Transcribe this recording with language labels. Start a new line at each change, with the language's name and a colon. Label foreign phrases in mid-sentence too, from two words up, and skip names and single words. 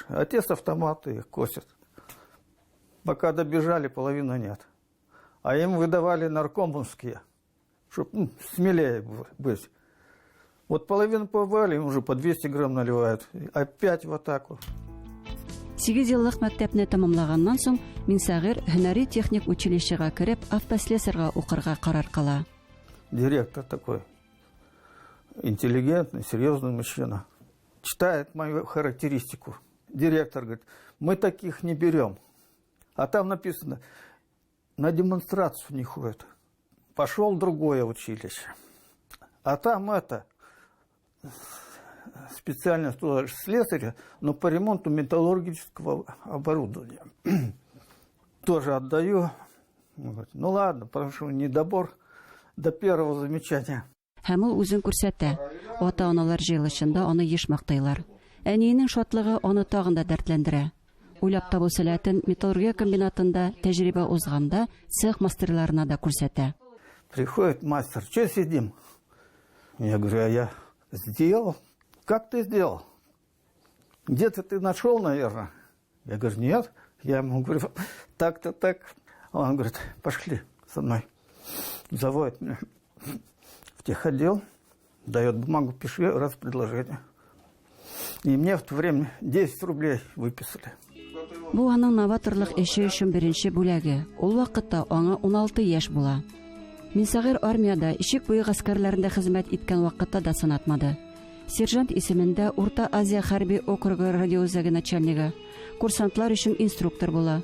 Russian: Отец автоматы их косит. Пока добежали, половины нет. А им выдавали наркомовские, чтобы смелее быть. Вот половину побывали, им уже по 200 грамм наливают. Опять в атаку.
Tatar: 8 еллык мәктәпне тәмамлаганнан соң Минсагир һөнәри техник училищега кереп автослесарьга укырга карар кыла.
Russian: Директор такой интеллигентный, серьезный мужчина. Читает мою характеристику. Директор говорит, мы таких не берем. А там написано, на демонстрацию не ходят. Пошел в другое училище. А там специальность слесаря, но по ремонту металлургического оборудования. Тоже отдаю. Говорит, ну ладно, прошу, недобор до первого замечания.
Tatar: Һәм ул үзен күрсәтә. Ата-аналар җыелышында аны еш мактайлар. Әниенең шатлыгы аны тагын да дәртләндерә. Уйлап табу сәләтен металлургия комбинатында тәҗрибә узганда цех мастерларына да күрсәтә.
Russian: Приходит мастер: "Что сидим?" Я говорю: "А я сделал". "Как ты сделал? Где-то ты нашел, наверное". Я говорю: "Нет". Я ему говорю: "Так-то так". Он говорит: "Пошли со мной". Заводит меня в техотдел, дает бумагу: "Пиши раз предложение". И мне в то время 10 рублей выписали.
Tatar: Бу аның новаторлык эше өчен беренче бүләге. Ул вакытта аңа 16 яшь була. Минсагыр армияда ишек буе гаскәрләрендә хезмәт иткән вакытта да сынатмады. Сержант исемендә Урта Азия хәрби округы радиоүзәге начальнигы, курсантлар өчен инструктор була.